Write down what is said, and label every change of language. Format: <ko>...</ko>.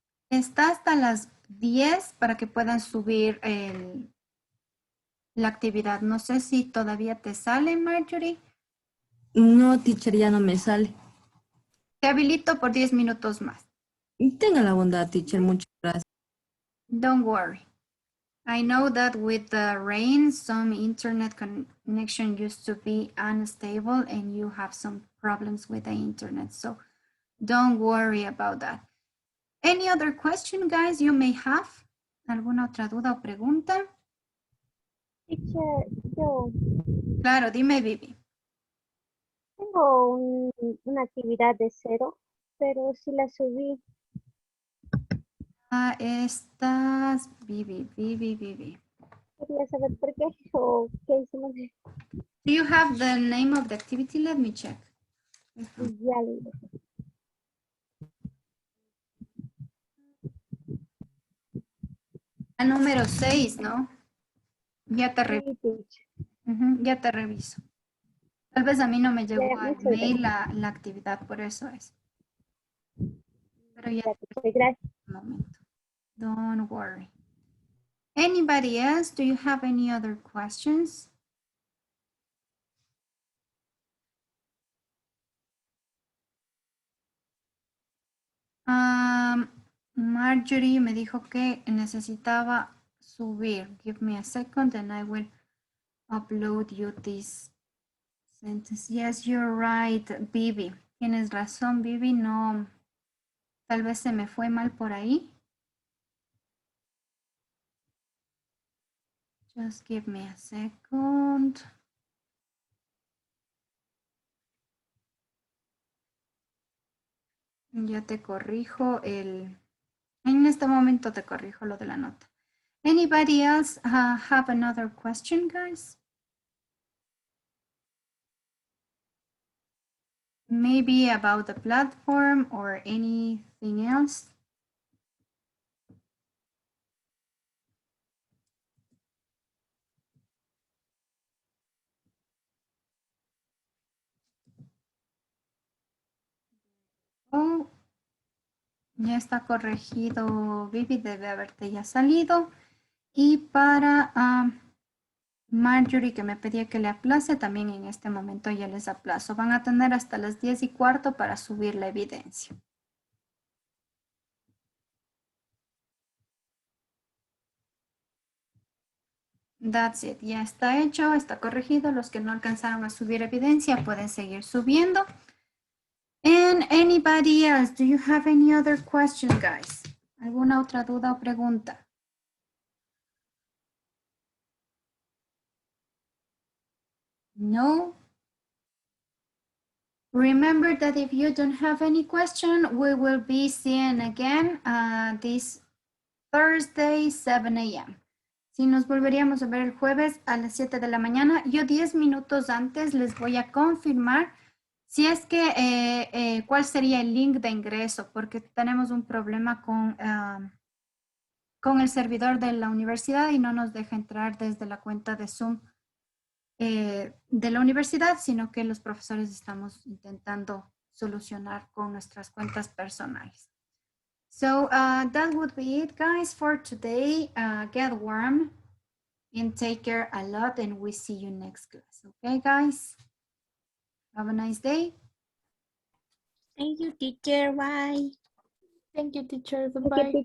<es>Está hasta las 10 para que puedan subir la actividad. No sé si todavía te sale, Marjorie. No, teacher, ya no me sale. Te habilito por 10 minutos más. Tenga la bondad, teacher. Muchas gracias.</es> <en>Don't worry. I know that with the rain, some internet connection used to be unstable and you have some problems with the internet. So don't worry about that. Any other question, guys, you may have?</en> <es>¿Alguna otra duda o pregunta? Teacher, yo Claro, dime, Vivi. tengo una actividad de 0, pero si la subí. Estás Vivi. Quería saber por qué o qué hicimos.</es> <en>Do you have the name of the activity? Let me check.</en> <es>Ya Al número 6, ¿no? Ya te reviso. Ya te reviso. Tal vez a mí no me llegó al mail la actividad, por eso es. Pero ya. Gracias. Un momento.</es> <en>Don't worry. Anybody else? Do you have any other questions?</en> <es>Marjorie me dijo que necesitaba subir.</es> <en>Give me a second and I will upload you this sentence. Yes, you're right, Vivi.</en> <es>Tienes razón, Vivi. No, tal vez se me fue mal por ahí.</es> <en>Just give me a second.</en> <es>Ya te corrijo en este momento te corrijo lo de la nota.</es> <en>Anybody else have another question, guys? Maybe about the platform or anything else?</en> <es>Oh, ya está corregido, Vivi, debe haberte ya salido. Y para Marjorie, que me pedía que le aplace, también en este momento ya les aplazo. Van a tener hasta las 10:15 para subir la evidencia.</es> <en>That's it,</en> <es>ya está hecho, está corregido. Los que no alcanzaron a subir evidencia pueden seguir subiendo.</es> <en>And anybody else, do you have any other question, guys?</en> <es>¿Alguna otra duda o pregunta?</es> <en>No? Remember that if you don't have any question, we will be seeing again this Thursday, 7 a.m.</en> <es>Si nos volveríamos a ver el jueves a las 7 de la mañana, yo 10 minutos antes les voy a confirmar si es que cuál sería el link de ingreso, porque tenemos un problema con el servidor de la universidad y no nos deja entrar desde la cuenta de Zoom de la universidad, sino que los profesores estamos intentando solucionar con nuestras cuentas personales.</es> <en>So that would be it, guys, for today. Get warm and take care a lot, and we see you next class. Okay, guys? Have a nice day. Thank you, teacher. Bye. Thank you, teacher. Goodbye.</en>